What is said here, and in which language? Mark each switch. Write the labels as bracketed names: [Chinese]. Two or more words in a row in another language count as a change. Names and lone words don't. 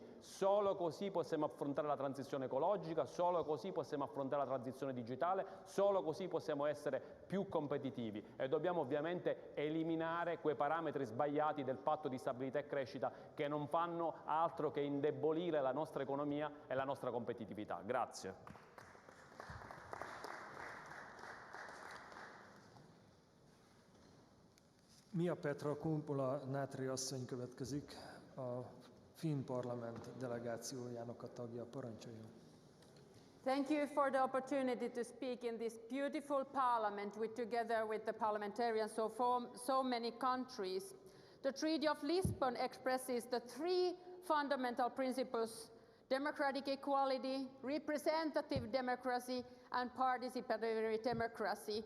[Italian] Solo così possiamo affrontare la transizione ecologica, solo così possiamo affrontare la transizione digitale, solo così possiamo essere più competitivi e dobbiamo ovviamente eliminare quei parametri sbagliati del patto di stabilità e crescita che non fanno altro che indebolire la nostra economia e la nostra competitività. Grazie. [Hungarian] Mia Petra Kumpula-Natri asszony következik, a Finn Parlament delegációjának a tagja. Parancsoljon. [English] Thank you for the opportunity to speak in this beautiful parliament together with the parliamentarians from so many countries. The Treaty of Lisbon expresses the three fundamental principles: democratic equality, representative democracy, and participatory democracy.